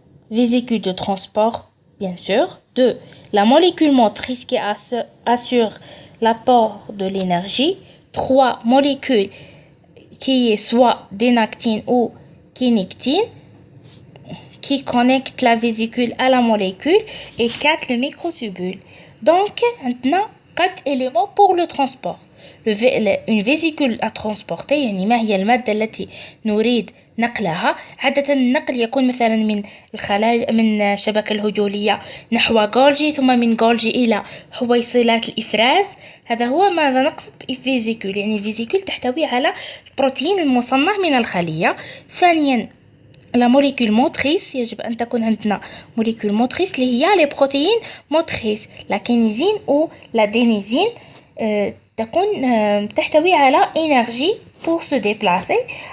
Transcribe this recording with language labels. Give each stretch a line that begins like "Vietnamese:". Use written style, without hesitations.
French: Vésicule de transport, bien sûr. 2. La molécule motrice qui assure l'apport de l'énergie. 3. Molécule qui est soit dénactine ou kinectine, qui connecte la vésicule à la molécule. Et 4. Le microtubule. Donc, maintenant, 4 éléments pour le transport. Une vésicule à transporter
Arabic: يعني ما هي المادة التي نريد نقلها. عادة النقل يكون مثلا من الخلايا من الشبكة الهجولية نحو جولجي ثم من جولجي إلى حويصلات الإفراز. هذا هو ماذا نقصد بفيزيكول يعني فيزيكول تحتوي على البروتين المصنع من الخلية. ثانيا
French: la molécule motrice
Arabic: يجب أن تكون عندنا
French: molécule motrice
Arabic: اللي هي
French: les protéines motrices la kinézine ou la dénisine
Arabic: تكون تحتوي على
French: énergie pour se déplacer.